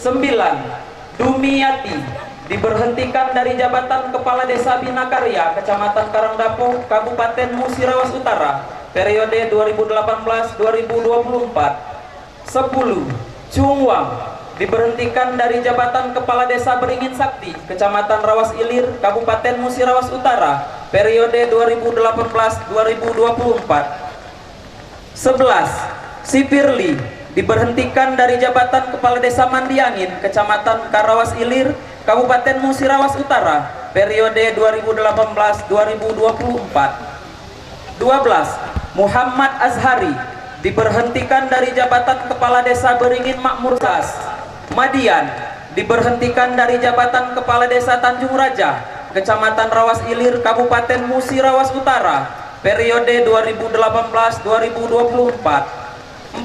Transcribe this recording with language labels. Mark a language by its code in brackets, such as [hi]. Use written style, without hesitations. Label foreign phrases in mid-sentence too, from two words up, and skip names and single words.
[id] 9. Dumiyati diberhentikan dari jabatan kepala desa Binakarya, Kecamatan Karangdapo, Kabupaten Musirawas Utara, periode 2018-2024. 10. Chung Wang diberhentikan dari jabatan kepala desa Beringin Sakti, Kecamatan Rawas Ilir, Kabupaten Musirawas Utara, periode 2018-2024. 11. Sipirli diberhentikan dari jabatan kepala desa Mandi Angin, Kecamatan Karawas Ilir, Kabupaten Musirawas Utara, periode 2018-2024. 12. Muhammad Azhari diberhentikan dari jabatan kepala desa Beringin Makmur Sas, Madian diberhentikan dari jabatan kepala desa Tanjung Raja, Kecamatan Rawas Ilir, Kabupaten Musirawas Utara, periode 2018-2024.